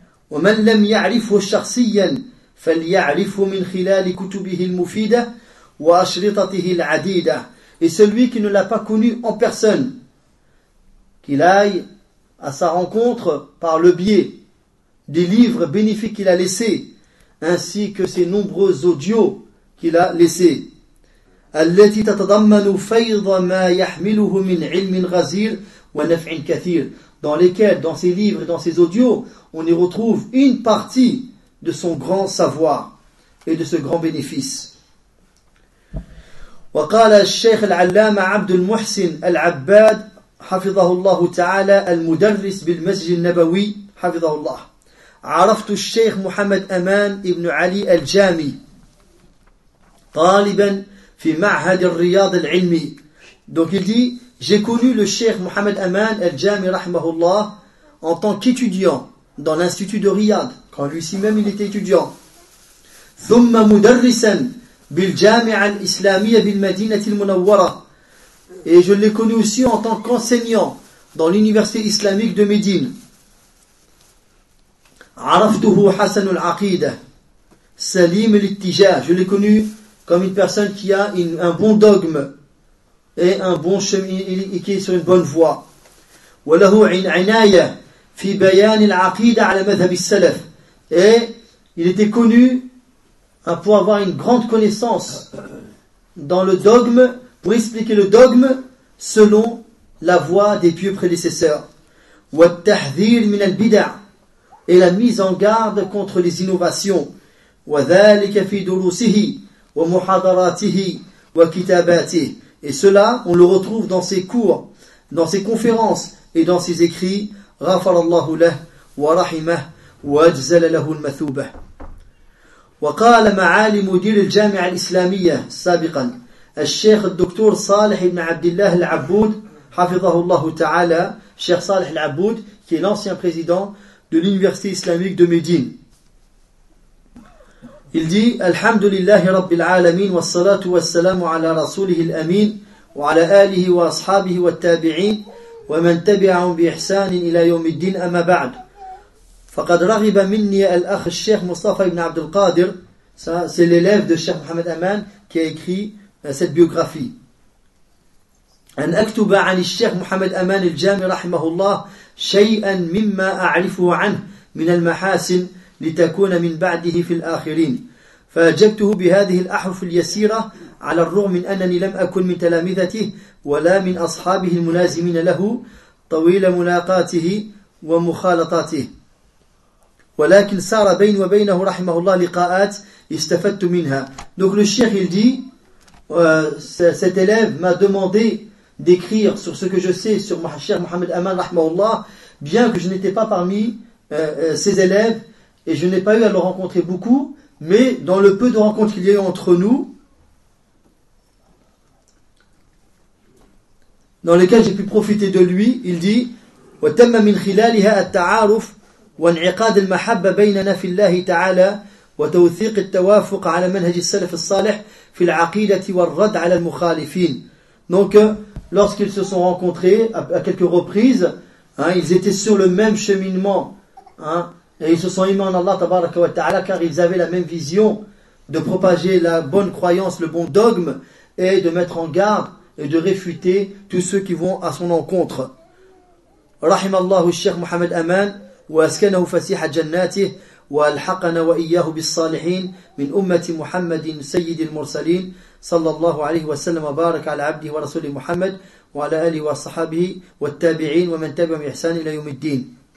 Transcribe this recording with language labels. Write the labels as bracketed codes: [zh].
[ar] وَمَنْ لَمْ يَعْرِفُهُ شَخْصِيًّا فَلْيَعْرِفُ مِنْ خِلَالِ كُتُبِهِ الْمُفِيدَةِ وَأَشْرِطَتِهِ الْعَدِيدَةِ [fr] Et celui qui ne l'a pas connu en personne, qu'il aille à sa rencontre par le biais des livres bénéfiques qu'il a laissés, ainsi que ses nombreux audios qu'il a laissés. [ar] الَّتِي تَتَضَمَّنُ فَيْضَ مَا يَحْمِلُهُ مِنْ عِلْمٍ غَزِيرٍ وَنَفْعٍ كَثِيرٍ [fr] Dans lesquels, dans ses livres et dans ses audios, on y retrouve une partie de son grand savoir et de ce grand bénéfice. [ar] وقال الشيخ العلامة عبد المحسن العباد حفظه الله تعالى المدرس بالمسجد النبوي حفظه الله عرفت الشيخ محمد أمان ابن علي الجامي طالبا في معهد الرياض العلمي. [fr] Donc il dit j'ai connu le Cheikh Mohamed Aman al-Jami رحمه الله en tant qu'étudiant dans l'institut de Riyad. Quand lui-ci même il était étudiant. [ar] ثم مدرسا بالجامعة الإسلامية بالمدينة المنورة. [fr] Et je l'ai connu aussi en tant qu'enseignant dans l'université islamique de Médine. [ar] عرفته حسن العقيدة سليم الاتجاه. [fr] Je l'ai connu comme une personne qui a un bon dogme et un bon chemin et qui est sur une bonne voie. [ar] وله عناية في بيان العقيدة على مذهب السلف. [fr] Et il était connu pour avoir une grande connaissance dans le dogme, pour expliquer le dogme selon la voie des pieux prédécesseurs. [ar] والتحذير من البدع [fr] et la mise en garde contre les innovations. [ar] وذلك في دروسه ومحاضراته وكتاباته [fr] et cela on le retrouve dans ses cours, dans ses conférences et dans ses écrits. [ar] غفر الله له ورحمه واجزل له المثوبه. وقال معالي مدير الجامعة الإسلامية سابقا الشيخ الدكتور صالح بن عبد الله العبود حفظه الله تعالى الشيخ صالح العبود [fr] qui est l'ancien président de l'université islamique de Médine. Il dit [ar] الحمد لله رب العالمين والصلاة والسلام على رسوله الأمين وعلى آله وأصحابه والتابعين ومن تبعهم بإحسان إلى يوم الدين أما بعد. [fr] فقد رغب مني الأخ الشيخ مصطفى بن عبد القادر c'est l'élève de Cheikh Mohamed Aman qui a écrit cette biographie. [ar] أن أكتب عن الشيخ محمد أمان الجامي رحمه الله شيئا مما أعرفه عنه من المحاسن لتكون من بعده في الآخرين. فأجبته بهذه الأحرف اليسيرة على الرغم من أنني لم أكن من تلامذته ولا من أصحابه الملازمين له طويل ملاقاته ومخالطاته، ولكن سار بين وبينه رحمه الله لقاءات استفدت منها. [fr] Donc le cheikh il dit cet élève m'a demandé d'écrire sur ce que je sais sur mon cher Mohamed Aman rahmahullah, bien que je n'étais pas parmi ses élèves et je n'ai pas eu à le rencontrer beaucoup, mais dans le peu de rencontres qu'il y a eu entre nous, dans lesquelles j'ai pu profiter de lui, il dit [ar] وَتَمَّ مِنْ خِلَالِهَا التَّعَارُفُ وَانْعِقَادِ الْمَحَبَّ بَيْنَنَا فِي اللَّهِ تَعَالَى وَتَوْثِيقِ التَّوَافُقَ عَلَى مَنْهَجِ السَّلَفِ الصَّالِحِ فِي الْعَقِيدَةِ وَالرَّدْ عَلَى الْمُخَالِفِينَ. [fr] Donc, lorsqu'ils se sont rencontrés à quelques reprises, ils étaient sur le même cheminement, et ils se sont aimés en Allah tabaraka wa ta'ala, car ils avaient la même vision de propager la bonne croyance, le bon dogme, et de mettre en garde et de réfuter tous ceux qui vont à son encontre. [ar] رحم الله الشيخ محمد أمان وأسكنه فسيح جناته وألحقنا وإياه بالصالحين من أمة محمد سيد المرسلين صلى الله عليه وسلم وبارك على عبده ورسوله محمد وعلى آله وصحبه والتابعين ومن تبعهم إحسان إلى يوم الدين.